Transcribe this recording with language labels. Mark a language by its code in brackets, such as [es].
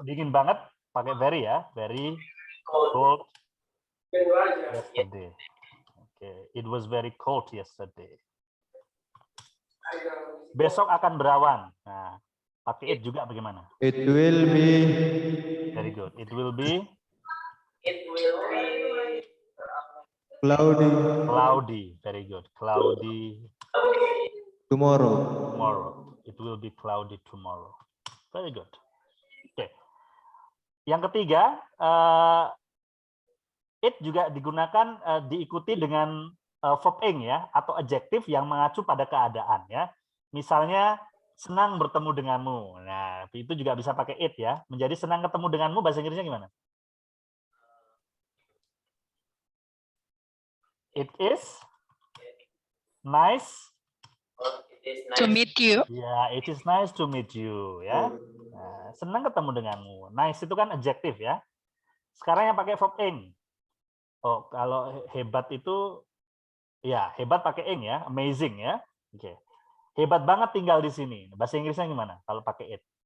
[id] Dingin banget, pakai very ya, very [en] Cold. cold yesterday. Oke, it was very cold yesterday. [id] Besok akan berawan. Nah, pakai it juga bagaimana? [en] It will be. Very good. It will be It will be Cloudy. cloudy. Very good. Cloudy Tomorrow. tomorrow. It will be cloudy tomorrow. [id] Very good. Oke. Yang ketiga, it juga digunakan diikuti dengan verb ing ya atau adjektif yang mengacu pada keadaan ya. Misalnya senang bertemu denganmu. Nah, itu juga bisa pakai it ya. Menjadi senang ketemu denganmu bahasa Inggrisnya gimana? [en] It is nice. it is To nice. meet you. Ya, it is nice to meet you ya. [id] Nah, senang ketemu denganmu. Nice itu kan adjektif ya. Sekarang yang pakai verb ing. Oh, kalau hebat itu ya, hebat pakai ing ya, amazing ya. Oke. Hebat banget tinggal di sini. Bahasa Inggrisnya gimana kalau pakai it?